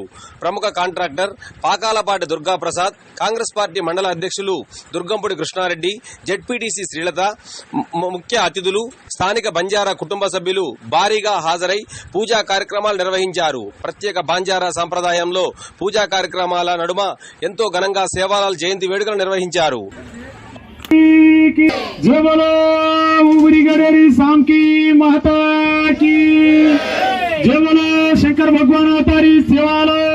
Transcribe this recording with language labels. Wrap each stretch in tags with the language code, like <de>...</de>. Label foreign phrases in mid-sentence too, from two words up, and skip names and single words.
<te>ప్రముఖ కాంట్రాక్టర్ పాకాలపాటి దుర్గాప్రసాద్, కాంగ్రెస్ పార్టీ మండల అధ్యక్షులు దుర్గంపూడి కృష్ణారెడ్డి, జెడ్పీటీసీ శ్రీలత, ముఖ్య అతిథులు, స్థానిక బంజారా కుటుంబ సభ్యులు భారీగా హాజరై పూజా కార్యక్రమాలు నిర్వహించారు. ప్రత్యేక బంజారా సంప్రదాయంలో పూజా కార్యక్రమాల నడుమ ఎంతో ఘనంగా సేవాలాల్ జయంతి వేడుకలు నిర్వహించారు.</te> <hi>जय बोलो उमरी गडेरी साम की माता की जय बोलो शंकर भगवान अवतारी सेवालाल</hi>